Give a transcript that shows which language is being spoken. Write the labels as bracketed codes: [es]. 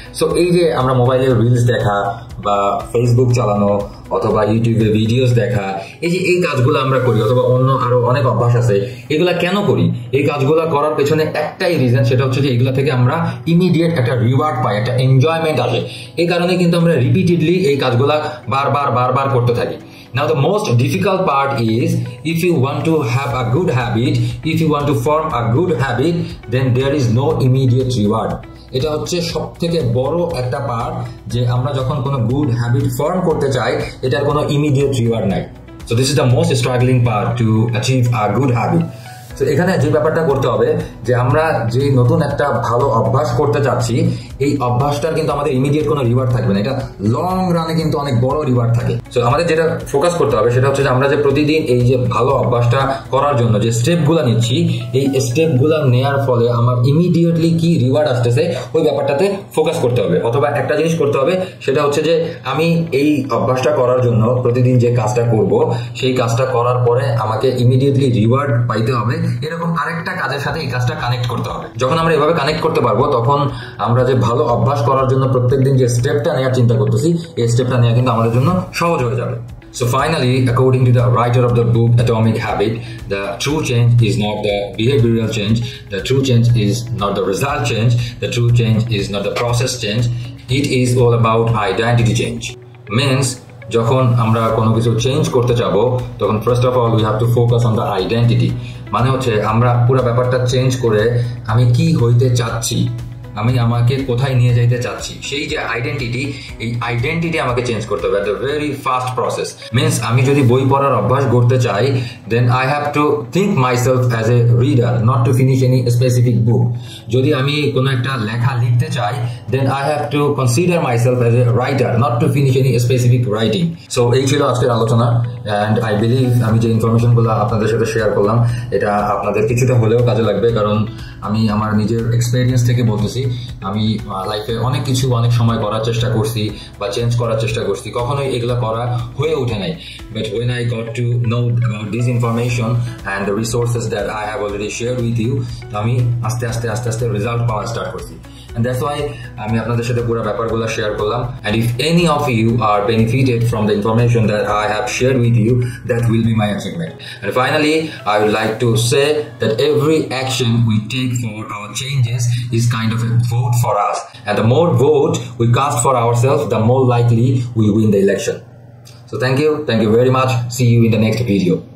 [bn] So এই যে আমরা মোবাইলে রিলস দেখা বা ফেসবুক চালানো অথবা ইউটিউবে ভিডিওস দেখা, এই কাজগুলো আমরা করি অথবা অন্য আরো অনেক অভ্যাস আছে, এগুলা কেন করি? এই কাজগুলো করার পেছনে একটাই রিজন, সেটা হচ্ছে যে এগুলা থেকে আমরা ইমিডিয়েট একটা রিওয়ার্ড পাই, একটা এনজয়মেন্ট আসে। এই কারণে কিন্তু আমরা রিপিটেডলি এই কাজগুলা বারবার করতে থাকি। [en] Now the most difficult part is if you want to have a good habit, if you want to form a good habit, then there is no immediate reward. [bn] এটা হচ্ছে সব থেকে বড় একটা পার্ট, যে আমরা যখন কোনো গুড হ্যাবিট ফর্ম করতে চাই এটার কোনো ইমিডিয়েট রিওয়ার্ড নাই। [en] So this is the most struggling part to achieve a good habit. [bn] তো এখানে যে ব্যাপারটা করতে হবে যে আমরা যে নতুন একটা ভালো অভ্যাস করতে চাচ্ছি এই অভ্যাসটার কিন্তু আমাদের ইমিডিয়েট কোনো রিওয়ার্ড থাকবে না, এটা লং রানে কিন্তু অনেক বড় রিওয়ার্ড থাকে। তো আমাদের যেটা ফোকাস করতে হবে সেটা হচ্ছে যে আমরা যে প্রতিদিন এই যে ভালো অভ্যাসটা করার জন্য যে স্টেপগুলো নিচ্ছি এই স্টেপগুলো নেওয়ার ফলে আমার ইমিডিয়েটলি কি রিওয়ার্ড আসতেছে ওই ব্যাপারটাতে ফোকাস করতে হবে। অথবা একটা জিনিস করতে হবে সেটা হচ্ছে যে আমি এই অভ্যাসটা করার জন্য প্রতিদিন যে কাজটা করব সেই কাজটা করার পরে আমাকে ইমিডিয়েটলি রিওয়ার্ড পাইতে হবে, এরকম আরেকটা কাজের সাথে এই কাজটা কানেক্ট করতে হবে। যখন আমরা এভাবে কানেক্ট করতে পারবো তখন আমরা যে ভালো অভ্যাস করার জন্য প্রত্যেকদিন যে স্টেপটা নেওয়ার চিন্তা করতেছি এই স্টেপটা নেওয়া কিন্তু আমাদের জন্য সহজ হয়ে যাবে। [en] So finally, according to the writer of the book Atomic Habit, the true change is not the behavioral change, the true change is not the result change, the true change is not the process change, it is all about identity change. Means [bn] যখন আমরা কোনো কিছু change করতে যাব তখন [en] First of all we have to focus on the identity. [bn] মানে হচ্ছে আমরা পুরো ব্যাপারটা চেঞ্জ করে আমি কি হইতে চাচ্ছি, আমি আমাকে কোথায় নিয়ে যাইতে চাচ্ছি, সেই যে আইডেন্টিটি এই আইডেন্টিটি আমাকে চেঞ্জ করতে হবে। [en] the very first process means [bn] আমি যদি বই পড়ার অভ্যাস করতে চাই [en] Then I have to think myself as a reader, not to finish any specific book. [bn] যদি আমি কোনো একটা লেখা লিখতে চাই [en] Then I have to consider myself as a writer, not to finish any specific writing. [bn] So এই ছিল আজকের আলোচনা [en] and I believe [bn] আমি যে ইনফরমেশনগুলো আপনাদের সাথে শেয়ার করলাম এটা আপনাদের কিছুটা হলেও কাজে লাগবে, কারণ আমি আমার নিজের এক্সপেরিয়েন্স থেকে বলতেছি। আমি লাইফে অনেক কিছু অনেক সময় করার চেষ্টা করছি বা চেঞ্জ করার চেষ্টা করছি, কখনোই এগুলো করা হয়ে ওঠে নাই। [en] but when I got to know about this information and the resources that I have already shared with you, [bn] আমি আস্তে আস্তে রেজাল্ট পাওয়া স্টার্ট করছি। [en] And that's why [bn] আমি আপনাদের সাথে পুরো ব্যাপারগুলো শেয়ার করলাম। [en] And if any of you are benefited from the information that I have shared with you, that will be my achievement. And finally, I would like to say that every action we take for our changes is kind of a vote for us. And the more vote we cast for ourselves, the more likely we win the election. So thank you very much. See you in the next video.